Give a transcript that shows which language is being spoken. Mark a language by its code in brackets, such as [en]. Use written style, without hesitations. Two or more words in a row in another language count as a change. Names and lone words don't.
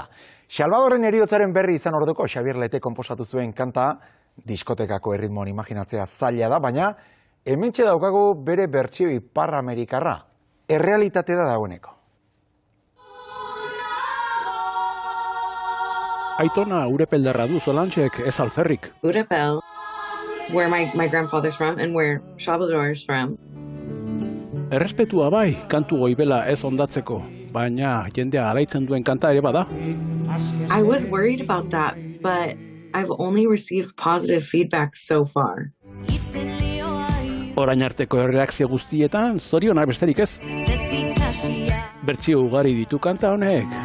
[eu] Salvadorren heriotzaren berri izan orduko Xabier Lete konposatu zuen kanta, diskotekako erritmoan imaginatzea zaila da, baina hementxe daukagu bere bertsio ipar-amerikarra. Errealitate da dagoeneko. Aitona urepeldarra du Solantxek, ez alferrik. [en] Urepel, where my grandfather's from and where Salvador's from. [eu] Errespetua bai, kantu goibela ez ondatzeko, baina jendea alaitzen duen kanta ere bada. [en] I was worried about that, but I've only received positive feedback so far. [eu] Orain arteko erreakzio guztietan, zoriona besterik ez. Bertsio ugari ditu kanta honek.